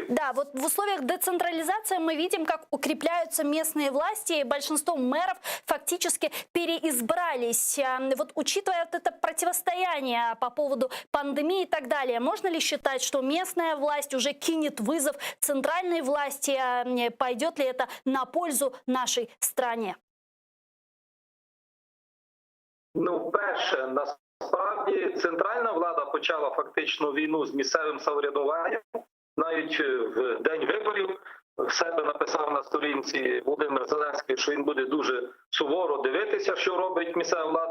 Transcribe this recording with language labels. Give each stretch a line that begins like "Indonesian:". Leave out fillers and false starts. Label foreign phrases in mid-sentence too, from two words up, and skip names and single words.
Russian: Да, вот в условиях децентрализации мы видим, как укрепляются местные власти, и большинство мэров фактически переизбрались. Вот учитывая вот это противостояние по поводу пандемии и так далее, можно ли считать, что местная власть уже кинет вызов центральной власти? Пойдет ли это на пользу нашей стране?
Ukrainian: Ну, перше, насправді центральна влада почала фактично війну з місцевим самоврядуванням. Навіть в день виборів в себе написав на сторінці Володимир Зеленський, що він буде дуже суворо дивитися, що робить місцева влада.